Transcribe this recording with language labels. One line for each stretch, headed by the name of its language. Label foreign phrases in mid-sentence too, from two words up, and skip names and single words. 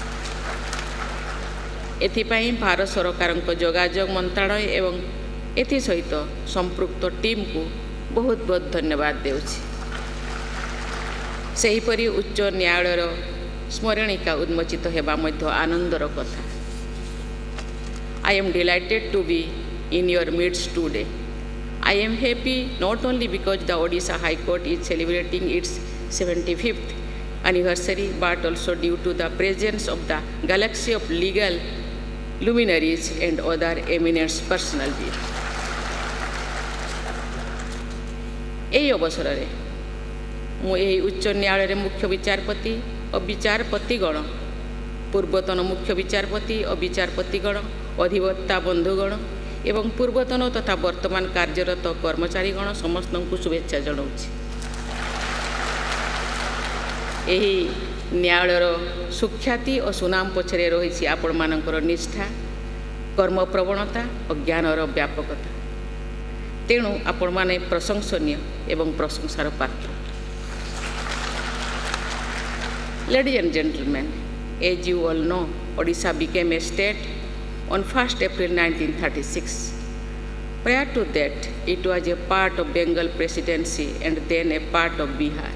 Odia: ଏଥିପାଇଁ ଭାରତ ସରକାରଙ୍କ ଯୋଗାଯୋଗ ମନ୍ତ୍ରଣାଳୟ ଏବଂ ଏଥିସହିତ ସମ୍ପୃକ୍ତ ଟିମ୍କୁ ବହୁତ ବହୁତ ଧନ୍ୟବାଦ ଦେଉଛି। ସେହିପରି ଉଚ୍ଚ ନ୍ୟାୟାଳୟର ସ୍ମରଣିକା ଉନ୍ମୋଚିତ ହେବା ମଧ୍ୟ ଆନନ୍ଦର କଥା।
English: I am delighted to be in your midst today. I am happy not only because the Odisha High Court is celebrating its 75th anniversary, but also due to the presence of the galaxy of legal luminaries and other eminent personalities.
Odia: ଏହି ଅବସରରେ ମୁଁ ଏହି ଉଚ୍ଚ ନ୍ୟାୟାଳୟରେ ମୁଖ୍ୟ ବିଚାରପତି ଓ ବିଚାରପତିଗଣ, ପୂର୍ବତନ ମୁଖ୍ୟ ବିଚାରପତି ଓ ବିଚାରପତିଗଣ, ଅଧିବକ୍ତା ବନ୍ଧୁଗଣ ଏବଂ ପୂର୍ବତନ ତଥା ବର୍ତ୍ତମାନ କାର୍ଯ୍ୟରତ କର୍ମଚାରୀଗଣ ସମସ୍ତଙ୍କୁ ଶୁଭେଚ୍ଛା ଜଣାଉଛି। ଏହି ନ୍ୟାୟାଳୟର ସୁଖ୍ୟାତି ଓ ସୁନାମ ପଛରେ ରହିଛି ଆପଣମାନଙ୍କର ନିଷ୍ଠା, କର୍ମପ୍ରବଣତା ଓ ଜ୍ଞାନର ବ୍ୟାପକତା। ତେଣୁ ଆପଣମାନେ ପ୍ରଶଂସନୀୟ ଏବଂ ପ୍ରଶଂସାର ପାତ୍ର।
English: Ladies and gentlemen, as you all know, Odisha became a state on 1st April 1936. Prior to that, it was a part of Bengal Presidency and then a part of Bihar.